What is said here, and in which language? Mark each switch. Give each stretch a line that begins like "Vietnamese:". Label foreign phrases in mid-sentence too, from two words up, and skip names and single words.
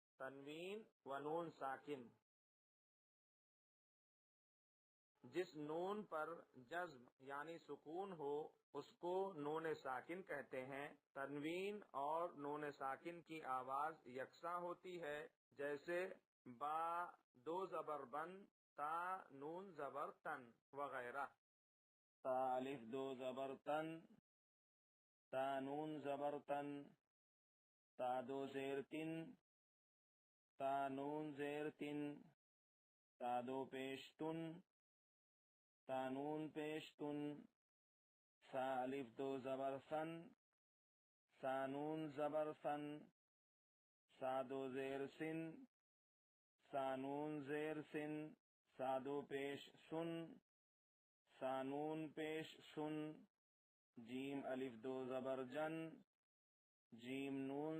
Urdu: تنوین و نون ساکن، جس نون پر جزم یعنی سکون ہو اس کو نون ساکن کہتے ہیں۔ تنوین اور نون ساکن کی آواز یکساں ہوتی ہے، جیسے با دو زبر بند، تا نون زبر تن وغیرہ۔ تا الف دو زبر تن، تا نون زبر تن، تا دو زیر تن، تا نون زیر تن، تا دو پیش تن، تا نون پیش تن، سا الف دو زبر سن، سا نون زبر سن، سا دو زیر سن، سا نون زیر سن، سا دو پیش سن، سا نون پیش سن، جیم الف دو زبر جن، جیم نون